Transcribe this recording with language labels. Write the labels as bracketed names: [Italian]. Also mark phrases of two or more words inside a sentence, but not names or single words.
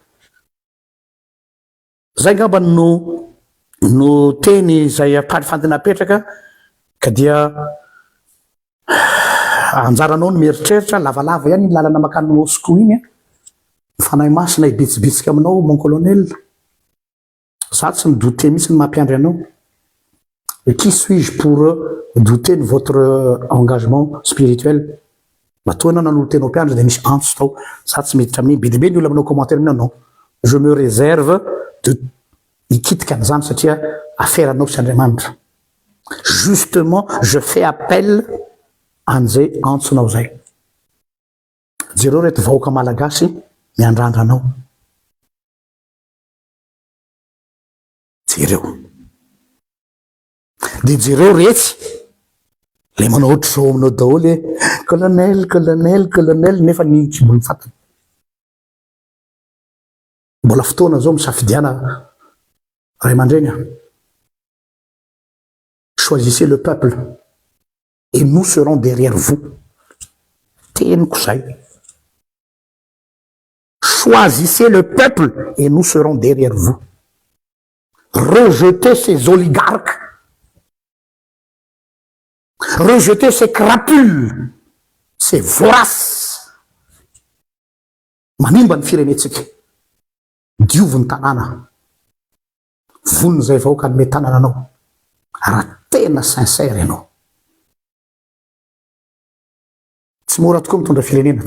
[Malagasy] Zay angamba no teny zay fandinapetraka ka dia anjaranao ny mieritreritra lavalava ihany ny lalana makany Moscou iny. Fanahy masina ibetsibetsika aminao [French] mon colonel. [Malagasy] Za tsy midouter mihitsy ny mampiandry anao. [French] Qui suis-je pour douter de votre engagement spirituel? [Malagasy] Matoa anao nanolo tenao mpiandry dia misy antso tao. Za tsy miditra amin'iny be dia be ny olona manao commentaire aminao. [French] Non, je me réserve de [Malagasy] hikitika an'izany satria affaire anao sy Andriamanitra. [French] Justement, je fais appel [Malagasy] an'izay antsonao zay. Jereo reto vahoaka malagasy miandrandra anao. Jereo. Dia jereo retsy le manao ohatry zao aminao daholo colonel nefa ny tsy mbola mifatana. Mbola fotoana zao misafidiana ray aman-dreny. [French] choisissez le peuple et nous serons derrière vous. [Malagasy] Teniko zay. [French] Choisissez le peuple et nous serons derrière vous. Rejetez ces oligarques. Rejetez ces crapules. Ces voraces. [Malagasy] Manimba ny firenetsika. Diovy ny tanàna. Vonony zay vahoaka ny tanàna anao. Raha tena sincère ianao. Tsy mora tokoa mitondra firenena.